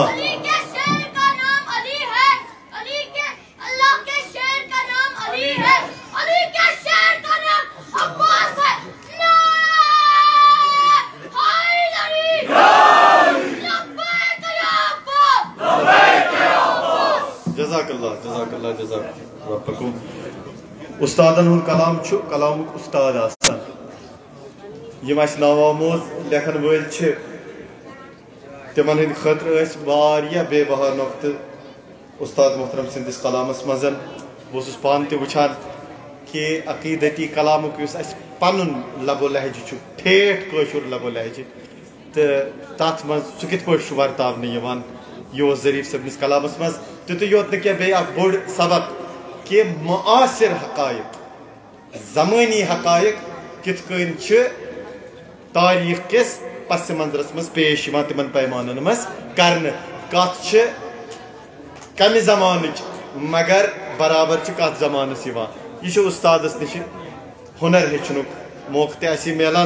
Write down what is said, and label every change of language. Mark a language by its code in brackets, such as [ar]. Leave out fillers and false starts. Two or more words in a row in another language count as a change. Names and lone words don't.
[ur] علی کے شیر کا نام علی ہے، علی کے اللہ کے شیر کا نام علی ہے، علی کے شیر کا نام عباس ہے. [ar] جزاک اللہ جزاک اللہ جزاک ربکم. [ks] استادن ہن کلام چھُ کلامُک استاد آسان. یم اَسہِ نوآموز لیکھن وٲلۍ چھِ تمن ہٕنٛدِ خٲطرٕ ٲسۍ واریاہ بے بہا نۄقطہٕ استاد محترم سٕنٛدِس کلامس منٛز. بہٕ اوسُس پانہٕ تہِ وٕچھان کہ عقیدتی کلامُک یُس اَسہِ پنُن لب و لہجہٕ چھُ ٹھیٹھ کٲشُر لب و لہجہٕ تہٕ تتھ منٛز سُہ کِتھ پٲٹھۍ چھُ ورتاونہٕ یِوان یہ اوس ظریف صٲبنِس کلامس منٛز. تیُتُے یوت نہٕ کینٛہہ بیٚیہِ اکھ بوٚڑ سبق کہ معاصر حقائق زمٲنی حقائق کِتھ کٔنۍ چھِ تاریخ کِس پس منظرس منٛز پیش یِوان تِمن پیمانن منٛز کرنہٕ. کتھ چھِ کمہِ زمانٕچ مگر برابر چھِ کتھ زمانس یِوان. یہ چھُ استادس نِش ہُنر ہیٚچھنُک موقعہٕ تہِ اَسہِ میلان.